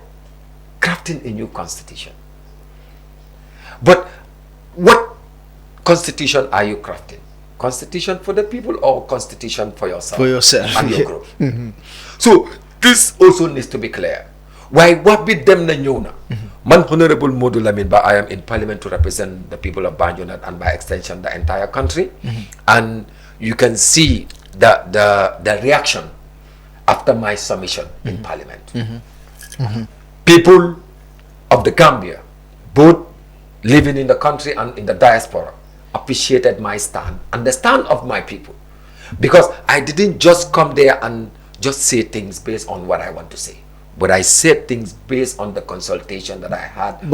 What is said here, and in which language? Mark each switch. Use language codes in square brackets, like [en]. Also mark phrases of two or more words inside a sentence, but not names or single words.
[en] Crafting a new constitution. But what constitution are you crafting? Constitution for the people or constitution for yourself? For yourself. And your group. So this also needs to be clear. Why what be them na ñëw na? Man Honorable Momodou Lamin I am in parliament to represent the people of Banjul and by extension the entire country. And you can see the reaction after my submission in parliament. People of the Gambia, both living in the country and in the diaspora, appreciated my stand and the stand of my people, because I didn't just come there and just say things based on what I want to say, but I said things based on the consultation that I had.